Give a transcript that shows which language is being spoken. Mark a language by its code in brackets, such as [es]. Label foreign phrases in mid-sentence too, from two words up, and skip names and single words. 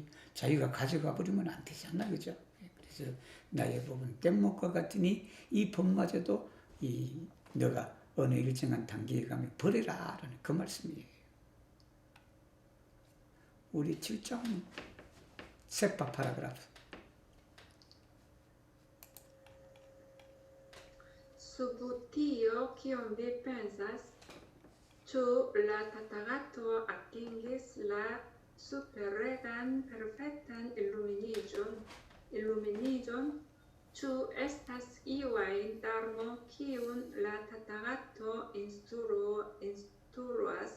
[ko] 자기가 가져가 버리면 안 되잖아. 그죠? 그래서 나의 법은 뗏목과 같으니 이 법마저도 너가 어느 일정한 단계에 가면 버려라 라는 그 말씀이에요. 우리 7장 세파 파라그라프. [eo] Subutio kion vi pensas, ĉu la Tathagato atingis la superregan perfektan iluminiĝon, ĉu estas iu ajn darmo kiun la Tathagato instruas?